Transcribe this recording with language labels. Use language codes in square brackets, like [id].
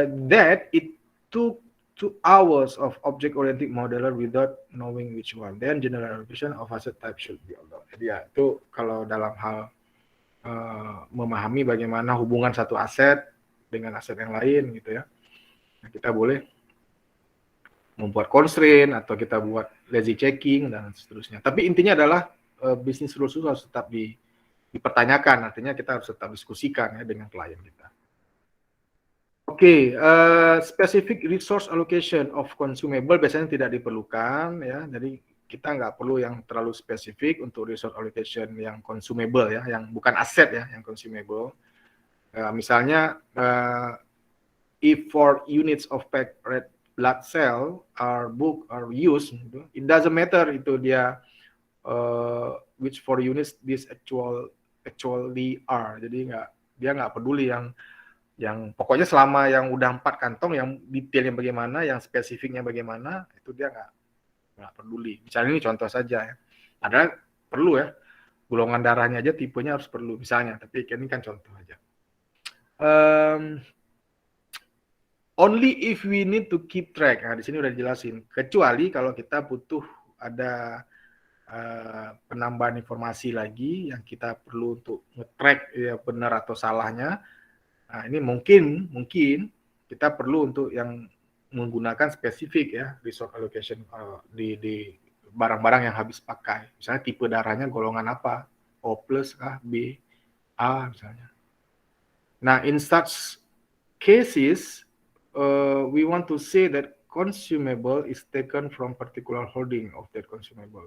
[en] That it took 2 hours of object-oriented modeler without knowing which one. Then general allocation of asset type should be allowed. Jadi ya, itu kalau dalam hal [id] memahami bagaimana hubungan satu aset dengan aset yang lain gitu ya. Nah, kita boleh membuat constraint atau kita buat lazy checking dan seterusnya. Tapi intinya adalah bisnis rules itu harus tetap dipertanyakan, artinya kita harus tetap diskusikan ya dengan klien kita. Oke, specific resource allocation of consumable biasanya tidak diperlukan ya, jadi kita nggak perlu yang terlalu spesifik untuk resource allocation yang consumable ya, yang bukan aset ya, yang consumable. [en] Misalnya, if 4 units of packed red blood cell are booked or used, it doesn't matter itu dia which 4 units this actually are. [id] Jadi dia nggak peduli yang pokoknya selama yang udah 4 kantong, yang detailnya bagaimana, yang spesifiknya bagaimana, itu dia nggak peduli. Misalnya ini contoh saja ya. Padahal perlu ya, golongan darahnya aja tipenya harus perlu misalnya, tapi ini kan contoh aja. [en] Only if we need to keep track. [id] Nah, di sini udah dijelasin. Kecuali kalau kita butuh ada penambahan informasi lagi yang kita perlu untuk nge-track ya benar atau salahnya. Nah, ini mungkin kita perlu untuk yang menggunakan spesifik ya resource allocation di barang-barang yang habis pakai. Misalnya tipe darahnya golongan apa? O plus kah? B, A misalnya. [en] Nah, in such cases, we want to say that consumable is taken from particular holding of that consumable.